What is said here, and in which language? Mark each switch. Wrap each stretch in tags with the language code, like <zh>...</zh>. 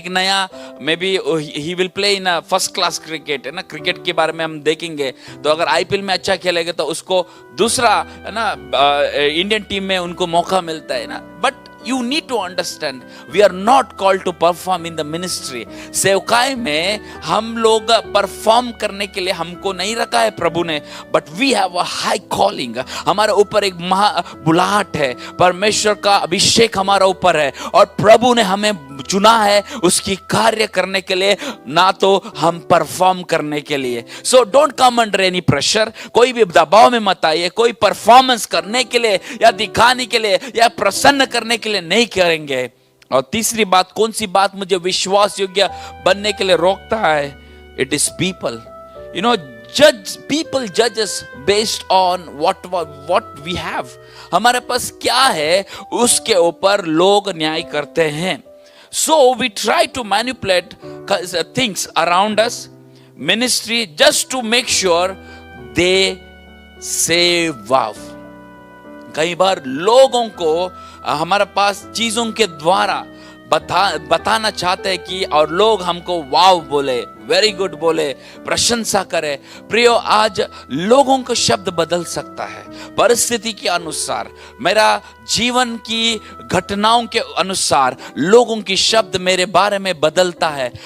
<en>एक नया may be he will play in first class cricket,</en> <hi>है ना। क्रिकेट के बारे में हम देखेंगे तो अगर आईपीएल में अच्छा खेलेगा तो उसको दूसरा, है ना, इंडियन टीम में उनको मौका मिलता है ना।</hi> <en>But you need to understand, we are not called to perform in the ministry।</en> <hi>सेवकाई में हम लोग परफॉर्म करने के लिए हमको नहीं रखा है प्रभु ने,</hi> <en>but we have a high calling।</en> <hi>हमारे ऊपर एक बुलाहट है, परमेश्वर का अभिषेक हमारा ऊपर है और प्रभु ने हमें चुना है उसकी कार्य करने के लिए, ना तो हम परफॉर्म करने के लिए।</hi> <en>So don't come under any pressure।</en> <hi>कोई भी दबाव में मत आइए। कोई परफॉर्मेंस करने के लिए या दिखाने के लिए या प्रसन्न करने के लिए नहीं करेंगे। और तीसरी बात, कौन सी बात मुझे विश्वास योग्य बनने के लिए रोकता है?</hi> <en>It is people. You know, people judge us based on what we have।</en> <hi>हमारे पास क्या है उसके ऊपर लोग न्याय करते हैं।</hi> <en>So we try to manipulate things around us, ministry, just to make sure they say wow।</en> <hi>कई बार लोगों को हमारे पास चीजों के द्वारा बताना चाहते हैं कि और लोग हमको वाव बोले, वेरी गुड बोले, प्रशंसा करे। प्रियो, आज लोगों का शब्द बदल सकता है परिस्थिति के अनुसार, मेरा जीवन की घटनाओं के अनुसार लोगों की शब्द मेरे बारे में बदलता है।</hi>